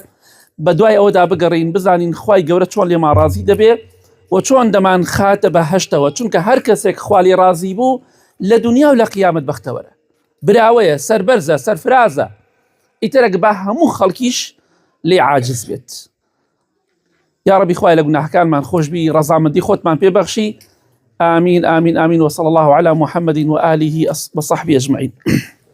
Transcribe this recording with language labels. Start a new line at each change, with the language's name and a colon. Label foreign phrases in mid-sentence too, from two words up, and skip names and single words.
Central Kurdish: بە دوای ئەوەدا بگەڕین بزانین خوای گەورە چۆن لێمان ڕازی دەبێ و چۆن دەمان خاتە بەهەشتەوە، چونکە هەر کەسێک خوا لێ ڕازی بوو لە دنیا و لە قیامەت بەختەوەرە، براوەیە، سەربەرزە، سەرفرازە، ئیترەک بە هەموو خەڵکیش لێ عاجز بێت.
Arabic: یا ربی
Central Kurdish: خوای لە گوناهەکانمان خۆشبی، ڕەزامەندی خۆتمان پێبەخشی.
Arabic: آمین آمین آمین وصلى الله على محمد وآله وصحبه أجمعين.